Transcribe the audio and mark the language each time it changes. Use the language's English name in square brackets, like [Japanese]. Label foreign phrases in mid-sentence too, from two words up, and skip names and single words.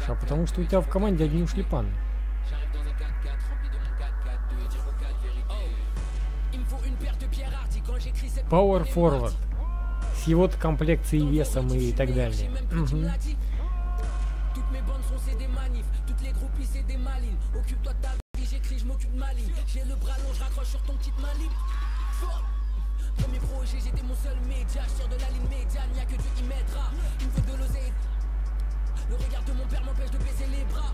[Russian] А потому что у тебя в команде одни ушлепаны. [English] Power Forward. [Russian] С его комплекцией, весом и так далее. Угу. [French] Premier projet, j'étais mon seul média, je sors de la ligne médiane, y'a que Dieu qui m'aidera. Il me faut de l'oseille. Le regard de mon père m'empêche de baisser les bras.